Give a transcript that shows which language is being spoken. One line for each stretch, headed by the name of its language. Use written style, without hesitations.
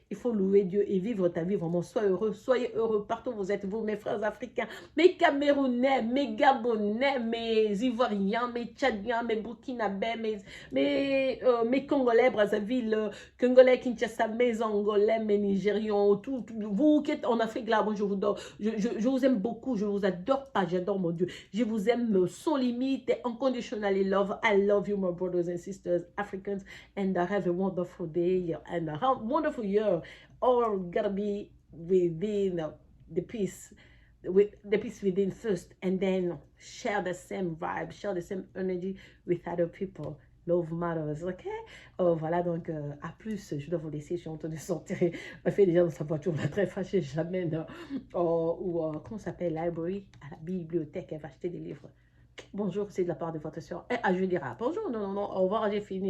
French: Il faut louer Dieu et vivre ta vie vraiment. Sois heureux, soyez heureux partout où vous êtes, vous, mes frères africains, mes Camerounais, mes Gabonais, mes Ivoiriens, mes Tchadiens, mes Burkinabés, mes Congolais, Brazzaville, Congolais, Kinshasa, mes Angolais, mes Nigérians, tout, vous qui êtes en Afrique, là, moi, je vous aime beaucoup, je vous adore pas, j'adore mon Dieu. Je vous aime sans limite,
English: unconditionally love. I love you, my brothers and sisters, Africans, and have a wonderful day and a wonderful year. All gotta be within the peace, with the peace within first, and then share the same vibe, share the same energy with other people. Love matters, ok?
French: Oh, voilà, donc à plus, je dois vous laisser, je suis en train de sortir. Elle fait déjà dans sa voiture, on va très fâchée, jamais, non. Comment ça s'appelle, library, à la bibliothèque, elle va acheter des livres. Bonjour, c'est de la part de votre soeur. Je lui dirai bonjour, non, non, non, au revoir, j'ai fini.